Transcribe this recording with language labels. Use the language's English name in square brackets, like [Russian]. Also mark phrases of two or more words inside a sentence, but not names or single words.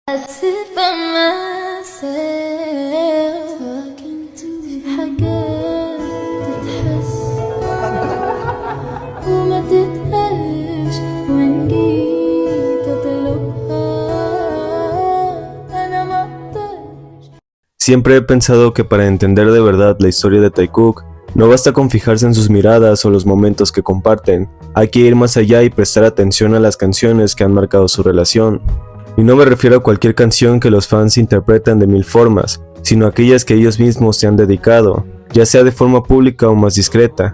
[English] sit by myself talking to [Arabic] في حاجات تتحس وما تتقالش وإن جيت أطلبها أنا ما أقدرش. [Spanish] Siempre he pensado que para entender de verdad la historia de Taekook, no basta con fijarse en sus miradas o los momentos que comparten, hay que ir más allá y prestar atención a las canciones que han marcado su relación. Y no me refiero a cualquier canción que los fans interpretan de mil formas, sino a aquellas que ellos mismos se han dedicado, ya sea de forma pública o más discreta.